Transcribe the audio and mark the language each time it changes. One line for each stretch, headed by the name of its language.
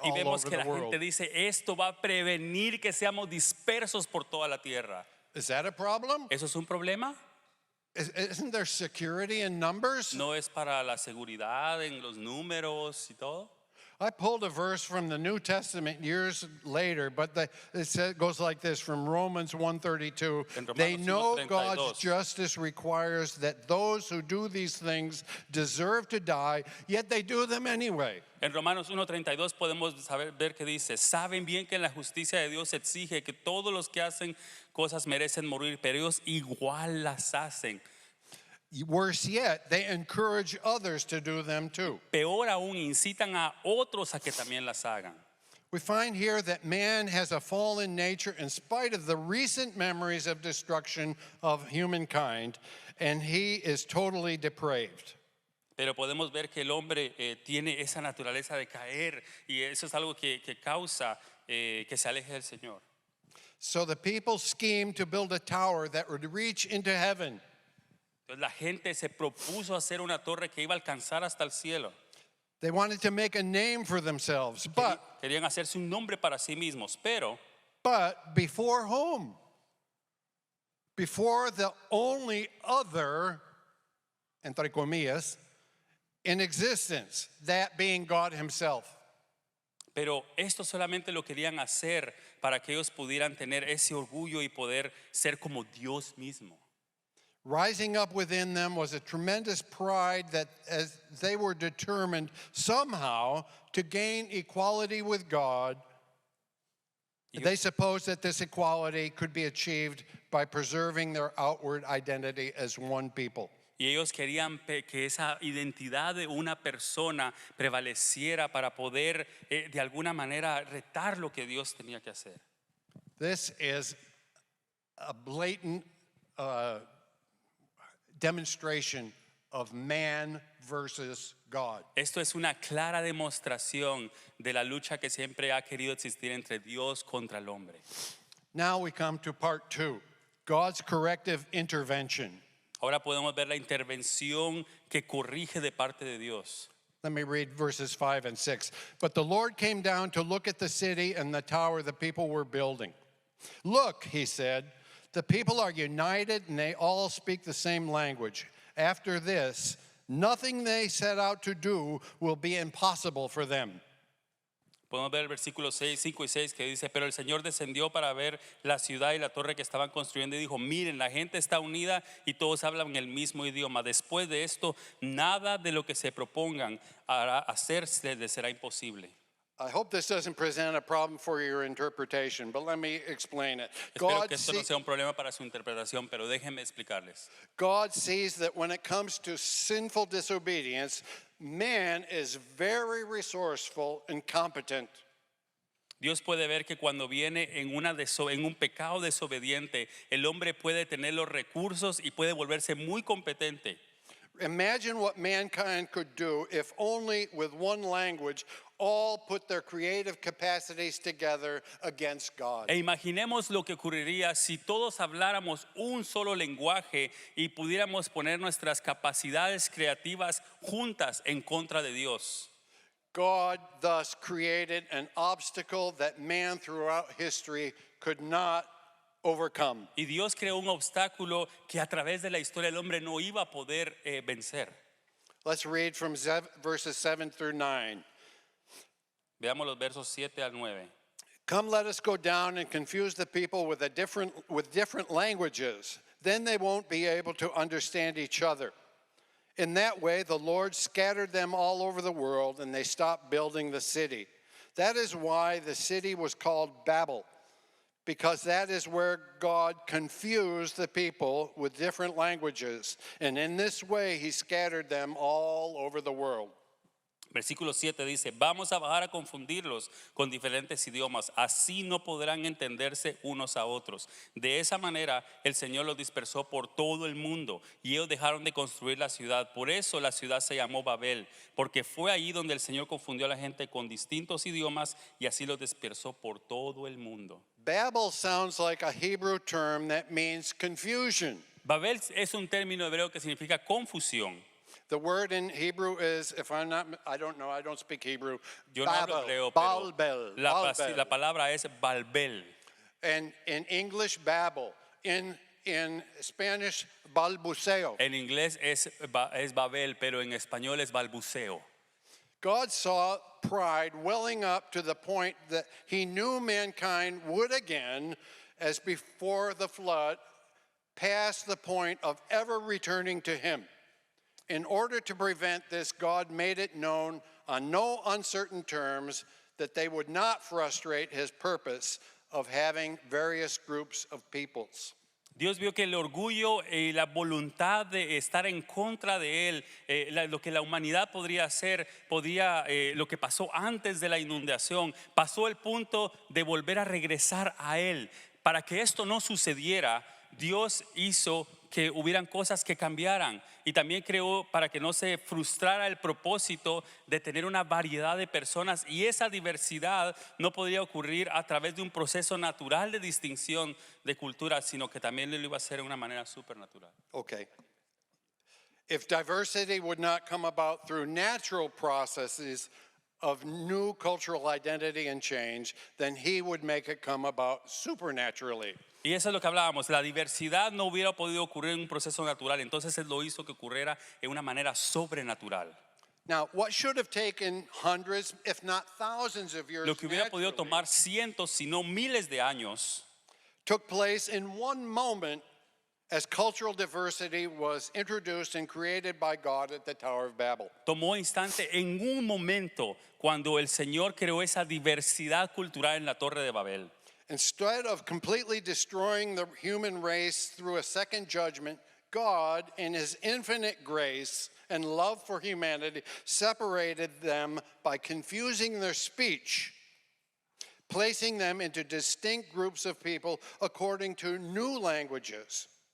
Spanish: Y
English: all
Spanish: vemos
English: over
Spanish: que
English: the
Spanish: la
English: world.
Spanish: gente dice, esto va a prevenir que seamos dispersos por toda la tierra.
English: Is that a problem?
Spanish: ¿Eso es un problema?
English: Isn't there security in numbers?
Spanish: ¿No es para la seguridad en los números y todo?
English: I pulled a verse from the New Testament years later, but it goes like this from Romans 1:32.
Spanish: En Romanos
English: They know 1:32. God's justice requires that those who do these things deserve to die, yet they do them anyway.
Spanish: En Romanos 1:32 podemos ver que dice, saben bien que la justicia de Dios exige que todos los que hacen cosas merecen morir, pero ellos igual las hacen.
English: Worse yet, they encourage others to do them too.
Spanish: Peor aún, incitan a otros a que también las hagan.
English: We find here that man has a fallen nature in spite of the recent memories of destruction of humankind, and he is totally depraved.
Spanish: Pero podemos ver que el hombre tiene esa naturaleza de caer y eso es algo que causa que se aleje del Señor.
English: So the people schemed to build a tower that would reach into heaven.
Spanish: Entonces la gente se propuso hacer una torre que iba a alcanzar hasta el cielo.
English: They wanted to make a name for themselves, but
Spanish: Querían hacerse un nombre para sí mismos, pero
English: before whom? Before the only other,
Spanish: entre comillas,
English: in existence, that being God himself.
Spanish: esto solamente lo querían hacer para que ellos pudieran tener ese orgullo y poder ser como Dios mismo.
English: Rising up within them was a tremendous pride that as they were determined somehow to gain equality with God, they supposed that this equality could be achieved by preserving their outward identity as one people.
Spanish: Y ellos querían que esa identidad de una persona prevaleciera para poder de alguna manera retar lo que Dios tenía que hacer.
English: This is a blatant demonstration of man versus God.
Spanish: Esto es una clara demostración de la lucha que siempre ha querido existir entre Dios contra el hombre.
English: Now we come to part 2, God's corrective intervention.
Spanish: Ahora podemos ver la intervención que corrige de parte de Dios.
English: Let me read verses 5 and 6. But the Lord came down to look at the city and the tower the people were building. Look, he said, the people are united and they all speak the same language. After this, nothing they set out to do will be impossible for them.
Spanish: Podemos ver el versículo 6, 5 y 6 que dice, pero el Señor descendió para ver la ciudad y la torre que estaban construyendo y dijo, miren, la gente está unida y todos hablan el mismo idioma. Después de esto, nada de lo que se propongan hacerse les será imposible.
English: I hope this doesn't present a problem for your interpretation, but let me explain it.
Spanish: Espero que esto no sea un problema para su interpretación, pero déjenme explicarles.
English: God sees that when it comes to sinful disobedience, man is very resourceful and competent.
Spanish: Dios puede ver que cuando viene en un pecado desobediente, el hombre puede tener los recursos y puede volverse muy competente.
English: Imagine what mankind could do if only with one language all put their creative capacities together against God.
Spanish: E imaginemos lo que ocurriría si todos habláramos un solo lenguaje y pudiéramos poner nuestras capacidades creativas juntas en contra de Dios.
English: God thus created an obstacle that man throughout history could not overcome.
Spanish: Y Dios creó un obstáculo que a través de la historia el hombre no iba a poder vencer.
English: Let's read from verses 7 through 9.
Spanish: Veamos los versos 7 al 9.
English: Come, let us go down and confuse the people with different languages. Then they won't be able to understand each other. In that way, the Lord scattered them all over the world, and they stopped building the city. That is why the city was called Babel, because that is where God confused the people with different languages. And in this way, he scattered them all over the world.
Spanish: Versículo 7 dice, vamos a bajar a confundirlos con diferentes idiomas, así no podrán entenderse unos a otros. De esa manera el Señor los dispersó por todo el mundo y ellos dejaron de construir la ciudad. Por eso la ciudad se llamó Babel, porque fue ahí donde el Señor confundió a la gente con distintos idiomas y así los dispersó por todo el mundo.
English: Babel sounds like a Hebrew term that means confusion.
Spanish: Babel es un término hebreo que significa confusión.
English: The word in Hebrew is, if I'm not, I don't know, I don't speak Hebrew.
Spanish: Yo no hablo hebreo, pero
English: Balbel.
Spanish: la palabra es Balbel.
English: And in English, Babel. In Spanish, balbuceo.
Spanish: En inglés es Babel, pero en español es balbuceo.
English: God saw pride welling up to the point that he knew mankind would again, as before the flood, pass the point of ever returning to him. In order to prevent this, God made it known on no uncertain terms that they would not frustrate his purpose of having various groups of peoples.
Spanish: Dios vio que el orgullo y la voluntad de estar en contra de él, lo que la humanidad podría hacer, lo que pasó antes de la inundación, pasó el punto de volver a regresar a él. Para que esto no sucediera, Dios hizo que hubieran cosas que cambiaran y también creó para que no se frustrara el propósito de tener una variedad de personas, y esa diversidad no podría ocurrir a través de un proceso natural de distinción de culturas, sino que también lo iba a hacer de una manera supernatural.
English: Okay. If diversity would not come about through natural processes of new cultural identity and change, then he would make it come about supernaturally.
Spanish: Y eso es lo que hablábamos, la diversidad no hubiera podido ocurrir en un proceso natural, entonces Él lo hizo que ocurriera en una manera sobrenatural.
English: Now, what should have taken hundreds, if not thousands of years
Spanish: Lo que hubiera podido
English: naturally,
Spanish: tomar cientos, si no miles de años,
English: took place in one moment as cultural diversity was introduced and created by God at the Tower of Babel.
Spanish: tomó instante en un momento cuando el Señor creó esa diversidad cultural en la Torre de Babel.
English: Instead of completely destroying the human race through a second judgment, God, in his infinite grace and love for humanity, separated them by confusing their speech, placing them into distinct groups of people according to new languages.